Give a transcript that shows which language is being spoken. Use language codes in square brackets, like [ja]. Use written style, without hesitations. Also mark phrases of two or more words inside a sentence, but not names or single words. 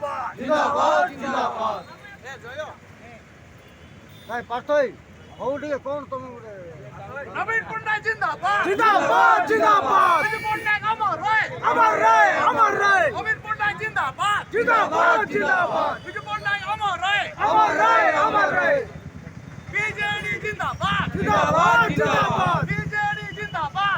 [hi] जिंदाबाद जिंदाबाद [mr] काय पार्थई हो ठीक कोण तुम्ही [hi] नवीन पटनायक जिंदाबाद जिंदाबाद जिंदाबाद नवीन पटनायक अमर रहे अमर रहे अमर रहे नवीन पटनायक जिंदाबाद जिंदाबाद जिंदाबाद नवीन पटनायक अमर रहे अमर रहे अमर रहे बीजेडी जिंदाबाद जिंदाबाद जिंदाबाद बीजेडी जिंदाबाद